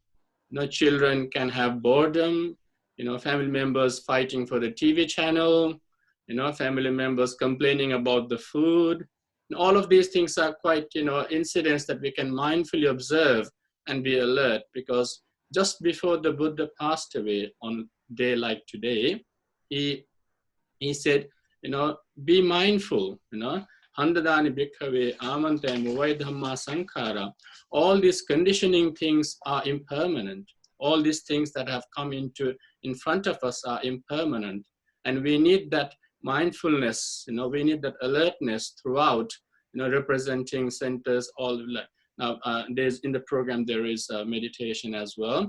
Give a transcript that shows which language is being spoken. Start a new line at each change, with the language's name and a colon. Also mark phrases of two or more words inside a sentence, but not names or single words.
English: Children can have boredom, family members fighting for the TV channel, family members complaining about the food. And all of these things are quite, incidents that we can mindfully observe and be alert, because just before the Buddha passed away on a day like today, he said, be mindful,
Pali: Handadani bhikkhave amante muvai dhamma sankhara.
English: All these conditioning things are impermanent. All these things that have come in front of us are impermanent. And we need that mindfulness, we need that alertness throughout, representing centers all. Now, in the program, there is meditation as well.